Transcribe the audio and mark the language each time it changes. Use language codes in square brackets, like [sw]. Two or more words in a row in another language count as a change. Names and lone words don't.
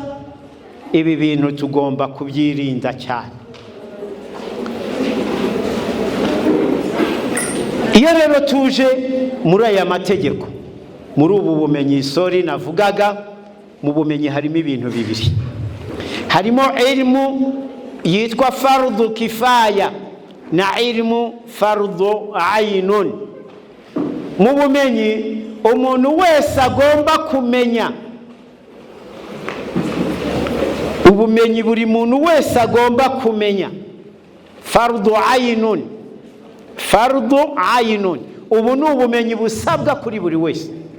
[rw] Ibi bintu tugomba kubyirinda cyane. Iyo rero tuje muri aya mategeko, muri ubu bumenyi sori navugaga, mu bumenyi harimo ibintu bibiri. Harimo ilmu yitwa [ar] فرض كفاية [rw] na [ar] علم فرض عين. [rw] Mu bumenyi umuntu wese agomba kumenya. Ubumenyi buri muntu wese agomba kumenya. [ar] فرض عين. [rw] Ubu ni ubumenyi busabwa kuri buri wese.